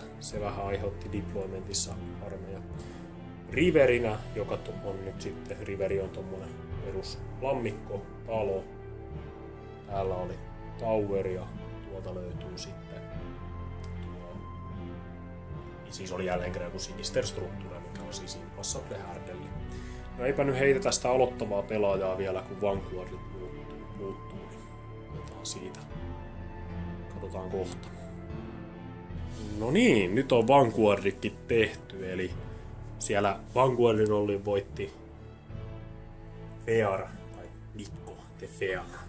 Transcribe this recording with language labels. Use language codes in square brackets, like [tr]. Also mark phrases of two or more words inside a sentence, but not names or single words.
[fi] Se vähän aiheutti deploymentissa harmeja. Riverinä, joka on nyt sitten, Riveri on tommonen perus lammikko, talo. Täällä oli Tower ja tuolta löytyy sitten siis oli jälleen kerran joku Sinister Structure, mikä on siis Impass of the Hardelli. No eipä nyt heitetä sitä aloittavaa pelaajaa vielä, kun Vanguardit muuttuu, niin otetaan siitä. Katsotaan kohta. No niin, nyt on Vanguardikin tehty, eli siellä Vanguardin Olli voitti Fear, tai Nikko, The Fear.